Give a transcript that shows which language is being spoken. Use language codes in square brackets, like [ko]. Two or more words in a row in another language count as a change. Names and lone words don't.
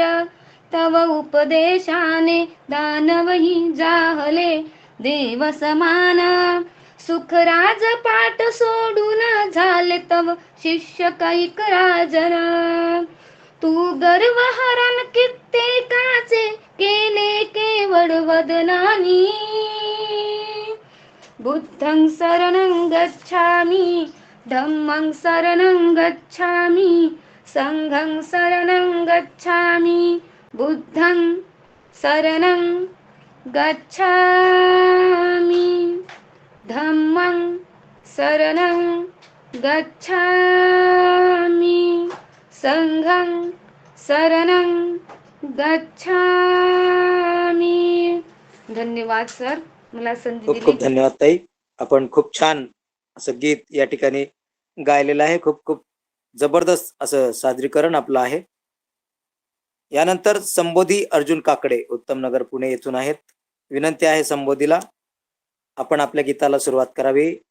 [mr] तव उपदेशाने दानवही जाहले देव समान. सुखराज पाठ सोडून झाले तव शिष्य कैक राजन. तू गर्व हरण कित्येकाचे केले केवळ वदनानी. [pi] बुद्धं शरणं गच्छामि, धम्मं शरणं गच्छामि, संघं शरणं गच्छामि. बुद्धं शरणं गच्छामि, धम्मं शरणं गच्छामि, संघं शरणं गच्छामि. [mr] धन्यवाद सर, मला संधी खूप दिली. खूप धन्यवाद ताई. आपण खूप छान असं गीत या ठिकाणी गायलेलं आहे. खूप खूप जबरदस्त असं सादरीकरण आपलं आहे. यानंतर संबोधी अर्जुन काकडे उत्तम नगर पुणे येथून आहेत. विनंती आहे संबोधीला आपण आपल्या गीताला सुरुवात करावी.